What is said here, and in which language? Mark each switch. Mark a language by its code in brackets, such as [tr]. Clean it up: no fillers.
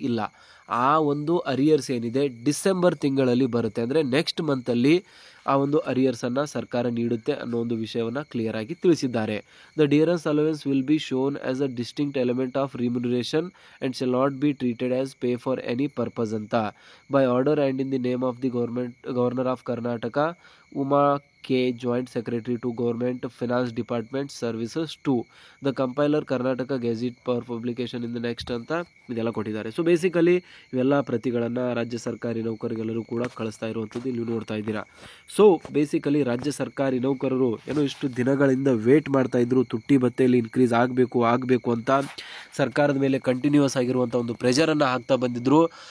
[kn] ಇಲ್ಲ, ಆ ಒಂದು ಅರಿಯರ್ಸ್ ಏನಿದೆ ಡಿಸೆಂಬರ್ ತಿಂಗಳಲ್ಲಿ ಬರುತ್ತೆ, ಅಂದರೆ ನೆಕ್ಸ್ಟ್ ಮಂತಲ್ಲಿ ಆ ಒಂದು ಅರಿಯರ್ಸನ್ನು ಸರ್ಕಾರ ನೀಡುತ್ತೆ ಅನ್ನೋ ಒಂದು ವಿಷಯವನ್ನು ಕ್ಲಿಯರ್ ಆಗಿ ತಿಳಿಸಿದ್ದಾರೆ. [en] the dearness allowance will be shown as a distinct element of remuneration and shall not be treated as pay for any purpose [kn] ಅಂತ. [en] by order and in the name of the governor of Karnataka Uma K, Joint Secretary to Government Finance Department Services 2, the compiler Karnataka Gazette for publication in the next [kn] ಅಂತ ಇದೆಲ್ಲ ಕೊಟ್ಟಿದ್ದಾರೆ. So basically ಇವೆಲ್ಲ ಪ್ರತಿಗಳನ್ನು ರಾಜ್ಯ ಸರ್ಕಾರಿ ನೌಕರರಿಗೆಲ್ಲರೂ ಕೂಡ ಕಳಿಸ್ತಾ ಇರುವಂಥದ್ದು ಇಲ್ಲಿ ನೋಡ್ತಾ ಇದ್ದೀರಾ. ಸೊ ಬೇಸಿಕಲಿ ರಾಜ್ಯ ಸರ್ಕಾರಿ ನೌಕರರು ಏನೋ ಇಷ್ಟು ದಿನಗಳಿಂದ ವೇಟ್ ಮಾಡ್ತಾ ಇದ್ರು, ತುಟ್ಟಿ ಭತ್ಯೆಯಲ್ಲಿ ಇನ್ಕ್ರೀಸ್ ಆಗಬೇಕು ಅಂತ ಸರ್ಕಾರದ ಮೇಲೆ ಕಂಟಿನ್ಯೂಸ್ ಆಗಿರುವಂಥ ಒಂದು ಪ್ರೆಷರನ್ನು ಹಾಕ್ತಾ ಬಂದಿದ್ರು.